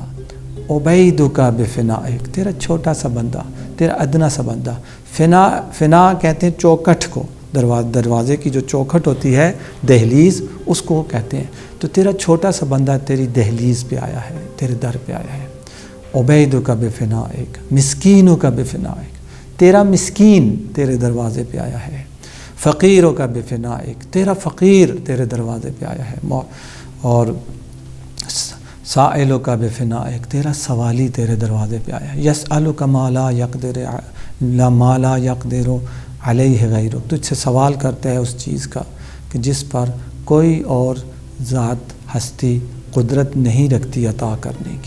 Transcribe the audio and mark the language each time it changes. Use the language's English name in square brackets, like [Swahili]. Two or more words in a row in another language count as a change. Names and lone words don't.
[Arabic] عبیدک بفنائک، [Urdu] تیرا چھوٹا سا بندہ، تیرا ادنا سا بندہ۔ فنا کہتے ہیں چوکھٹ کو، دروازے کی جو چوکھٹ ہوتی ہے، دہلیز، اس کو کہتے ہیں۔ تو تیرا چھوٹا سا بندہ تیری دہلیز پہ آیا ہے، تیرے در پہ آیا ہے۔ [Arabic] عبیدک بفنائک، مسکینک بفنائک، [Urdu] تیرا مسکین تیرے دروازے پہ آیا ہے۔ [Arabic] فقیرک بفنائک، [Urdu] تیرا فقیر تیرے دروازے پہ آیا ہے۔ اور [Arabic] سائلک بفنائک، [Urdu] تیرا سوالی تیرے دروازے پہ آیا ہے۔ [Arabic] یسألک ما لا یقدر علیہ غیرک، [Urdu] تجھ سے سوال کرتا ہے اس چیز کا کہ جس پر کوئی اور ذات ہستی قدرت نہیں رکھتی عطا کرنے کی۔